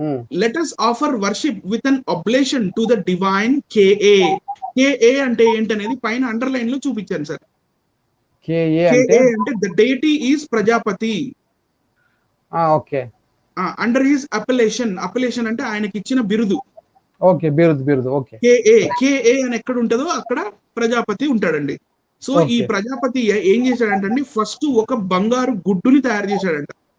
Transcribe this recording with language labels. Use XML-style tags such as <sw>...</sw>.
<en>Let us offer worship with an oblation to the divine KA.</en> <te>KA అంటే ఏంటనేది పైన underline లో చూపించాను సార్. KA అంటే</te> <en>the deity is Prajapati.</en> <te>Okay.</te> <en>Under his appellation</en> <te>అంటే ఆయనకి ఇచ్చిన బిరుదు. ఓకే, బిరుదు. ఓకే. KA అని ఎక్కడ ఉంటుందో అక్కడ ప్రజాపతి ఉంటాడండి. సో ఈ ప్రజాపతి ఏం చేశాడంటే ఫస్ట్ ఒక బంగారు గుడ్డుని తయారు చేశాడంట.</te>